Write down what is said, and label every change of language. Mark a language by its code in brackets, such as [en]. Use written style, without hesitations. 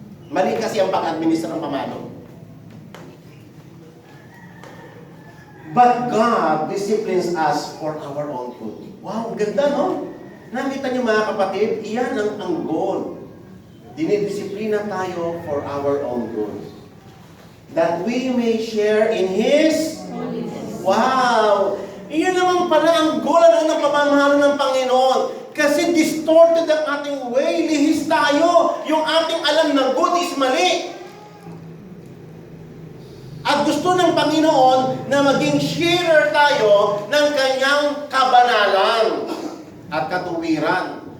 [tl] Mali kasi ang pag-administer ng pamalo. [en] But God disciplines us for our own good. [tl] Wow, ang ganda no? Nakita niyo mga kapatid, iyan ang goal. Dinidisiplina tayo [en] for our own good. That we may share in His wow! [tl] Iyon naman pala ang goal ng pamamahalo ng Panginoon. Kasi distorted ang ating way, lihis tayo. Yung ating alam na good is mali. At gusto ng Panginoon na maging sharer tayo ng kanyang kabanalan at katuwiran.